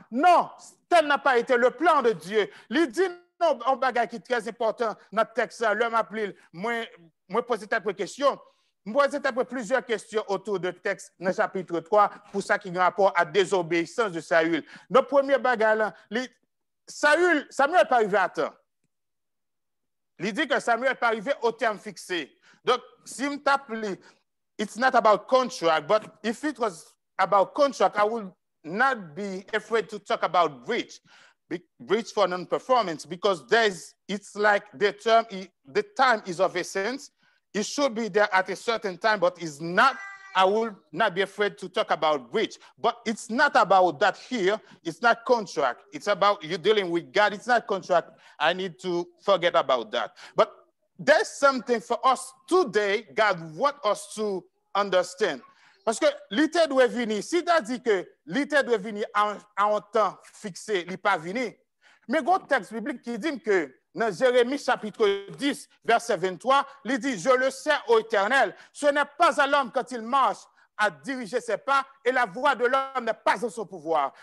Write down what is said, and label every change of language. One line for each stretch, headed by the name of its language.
French: Non, tel n'a pas été le plan de Dieu. Il dit non, un bagage qui est très important dans le texte, l'homme appelé, moi poser cette question. Moi, j'ai plusieurs questions autour du texte dans le chapitre 3 pour ça qui a rapport à la désobéissance de Saül. Notre premier bagage, Samuel n'est pas arrivé à temps. Il dit que Samuel n'est pas arrivé au terme fixé. Donc, si je t'appelle,
English: it's not about contract, but if it was about contract, I would not be afraid to talk about breach for non-performance, because it's like the time is of essence. It should be there at a certain time, but it's not. I will not be afraid to talk about breach. But it's not about that here. It's not contract. It's about you dealing with God. It's not contract. I need to forget about that. But there's something for us today, God wants us to understand.
French: Parce que l'été doit venir. Si tu as dit que l'été doit venir en un temps fixé, il n'est pas venu. Mais il y a un texte biblique qui dit que dans Jérémie chapitre 10, verset 23, il dit, je le sais, ô Éternel, ce n'est pas à l'homme quand il marche à diriger ses pas et la voix de l'homme n'est pas en son pouvoir.